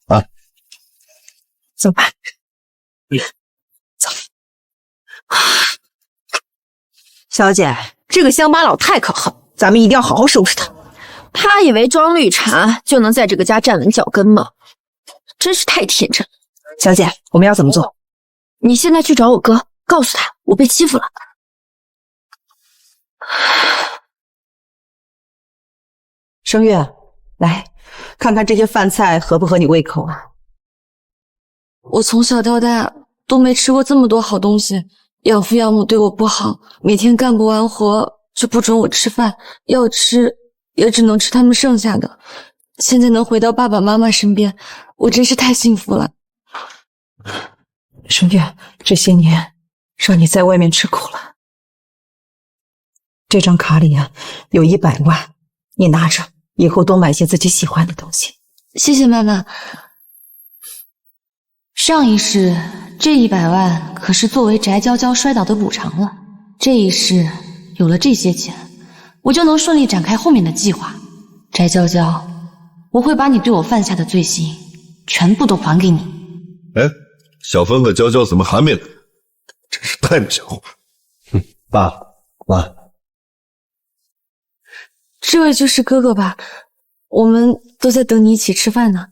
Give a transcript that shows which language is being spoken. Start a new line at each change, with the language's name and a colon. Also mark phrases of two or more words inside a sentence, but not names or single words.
Chinese: 啊，走吧。走。小姐，這個鄉巴佬太可恨，咱們一定要好好收拾他。他以為裝綠茶就能在這個家站穩腳跟嗎？真是太天真了。小姐，我們要怎麼做？你現在去找我哥，告訴他我被欺負了。聲月，來看看這些飯菜合不合你胃口啊？我從小到大都沒吃過這麼多好東西，養父養母對我不好，每天幹不完活就不准我吃飯，要吃也只能吃他們剩下的。現在能回到爸爸媽媽身邊，我真是太幸福了。聲月，這些年讓你在外面吃苦了。這張卡裡啊，有100萬，你拿着，以後多買些自己喜歡的東西。謝謝媽媽。上一世這100萬可是作為翟嬌嬌摔倒的補償了，這一世有了這些錢，我就能順利展開後面的計劃。翟嬌嬌，我會把你對我犯下的罪行全部都還給你。哎，小芬和嬌嬌怎麼還沒來？真是太不像話。爸媽，這位就是哥哥吧？我們都在等你一起吃飯呢。